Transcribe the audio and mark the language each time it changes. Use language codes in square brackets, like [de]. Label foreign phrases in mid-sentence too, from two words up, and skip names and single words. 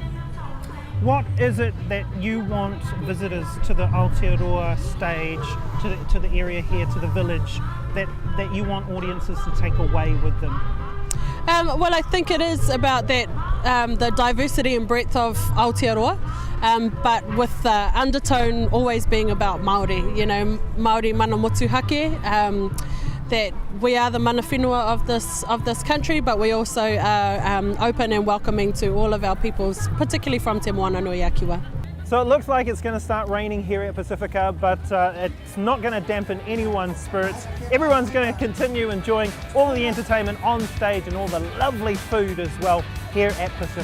[en] What is it that you want visitors to the Aotearoa stage, to the area here, to the village, that you want audiences to take away with them? Well, I think it is about that the diversity and breadth of Aotearoa. but with the undertone always being about Māori, [mi] Māori mana motuhake, [en] that we are the [mi] mana whenua [en] of this country, but we also are open and welcoming to all of our peoples, particularly from Te Moana Nui Akiwa. So it looks like it's going to start raining here at Pasifika, but it's not going to dampen anyone's spirits. Everyone's going to continue enjoying all the entertainment on stage and all the lovely food as well here at Pasifika.